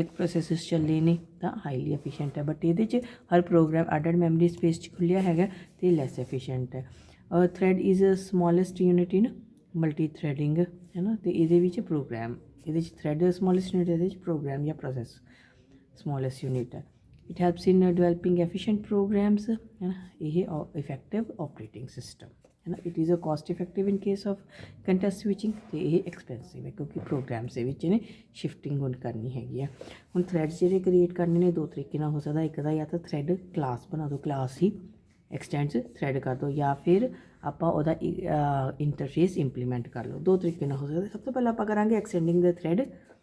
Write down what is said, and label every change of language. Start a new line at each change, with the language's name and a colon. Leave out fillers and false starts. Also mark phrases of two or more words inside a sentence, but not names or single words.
Punjabi: ਪ੍ਰੋਸੈਸਿਸ ਚੱਲੇ ਨੇ ਤਾਂ
English: highly efficient
Punjabi: ਹੈ ਬਟ ਇਹਦੇ 'ਚ ਹਰ ਪ੍ਰੋਗਰਾਮ ਅੱਡ
English: memory space
Punjabi: 'ਚ ਖੁੱਲ੍ਹਿਆ ਹੈਗਾ ਅਤੇ
English: less efficient
Punjabi: ਹੈ
English: thread is smallest unit in multi threading
Punjabi: ਹੈ ਨਾ ਅਤੇ ਇਹਦੇ ਵਿੱਚ ਪ੍ਰੋਗਰਾਮ ਇਹਦੇ 'ਚ
English: thread smallest unit
Punjabi: ਇਹਦੇ 'ਚ ਪ੍ਰੋਗਰਾਮ ਜਾਂ
English: process smallest unit
Punjabi: ਹੈ
English: it helps in developing efficient programs
Punjabi: ਇਹ
English: effective operating system
Punjabi: ਹੈ ਨਾ
English: it is a cost effective in case of context switching
Punjabi: ਅਤੇ ਇਹ expensive ਹੈ ਕਿਉਂਕਿ ਪ੍ਰੋਗਰਾਮਸ ਦੇ ਵਿੱਚ ਇਹਨੇ ਸ਼ਿਫਟਿੰਗ ਹੁਣ ਕਰਨੀ ਹੈਗੀ ਆ ਹੁਣ ਥ੍ਰੈਡਸ ਜਿਹੜੇ ਕ੍ਰੀਏਟ ਕਰਨੇ ਨੇ ਦੋ ਤਰੀਕੇ ਨਾਲ ਹੋ ਸਕਦਾ ਇੱਕ ਦਾ ਜਾਂ ਤਾਂ
English: thread class
Punjabi: ਬਣਾ ਦਿਓ ਕਲਾਸ ਹੀ
English: extends thread
Punjabi: ਕਰ ਦਿਓ ਜਾਂ ਫਿਰ ਆਪਾਂ ਉਹਦਾ
English: interface implement
Punjabi: ਕਰ ਲਓ ਦੋ ਤਰੀਕੇ ਨਾਲ ਹੋ ਸਕਦਾ ਸਭ ਤੋਂ ਪਹਿਲਾਂ ਆਪਾਂ ਕਰਾਂਗੇ ਐਕਸਟੈਂਡਿੰਗ ਦਾ ਥ੍ਰੈਡ